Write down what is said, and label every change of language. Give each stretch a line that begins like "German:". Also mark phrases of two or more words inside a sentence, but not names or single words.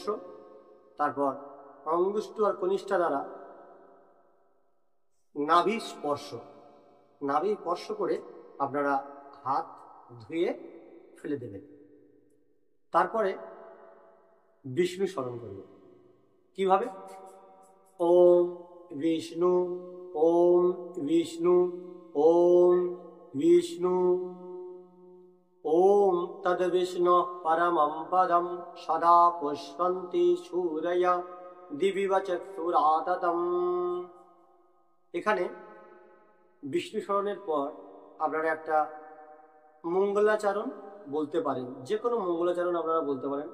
Bangla: তারপর অঙ্গুষ্ঠ আর কনিষ্ঠা দ্বারা নাভি স্পর্শ। নাভি স্পর্শ করে আপনারা হাত ধুয়ে ফেলে দেবেন। তারপরে বিষ্ণু স্মরণ করবেন। কিভাবে?
Sanskrit: ওম বিষ্ণু, ওম বিষ্ণু, ওম বিষ্ণু, ওম তদ বিষ্ণু পরমং পদম সদা পুষ্পন্তি সূরয়া দিবিব চক্ষুরাততম।
Bangla: এখানে বিষ্ণু স্মরণের পর আপনারা একটা মঙ্গলাচরণ বলতে পারেন, যে কোনো মঙ্গলাচরণ আপনারা বলতে পারেন।